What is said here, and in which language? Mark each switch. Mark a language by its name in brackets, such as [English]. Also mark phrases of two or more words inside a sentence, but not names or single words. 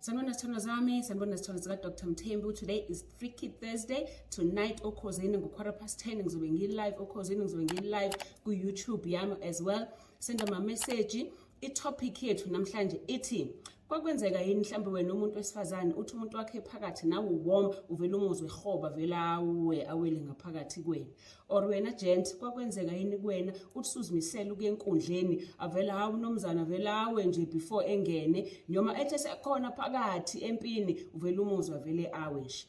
[Zulu] Sanibona sithando zami, sanibona sithando zika Dr. Mthembu. [English] Today is Freaky Thursday. [Zulu] Tonight okhosini ngo10:15 ngizobe ngi-live okhosini ngizobe ngi-live ku-YouTube yami [English] as well. Send ama message. [Zulu] I-topic yethu namhlanje ithi kwakwenzeka yini mhlambe wena umuntu wesifazane uthi umuntu wakhe phakathi nawe warm uvela umuzwe hoba vela awele ngaphakathi kwena, or wena gent kwakwenzeka yini kuwena uthi suzimisela ukuye enkundleni avela hawu nomzana vela awe nje before engene noma ethe sekhona phakathi empini uvela umuzwe vele awe nje.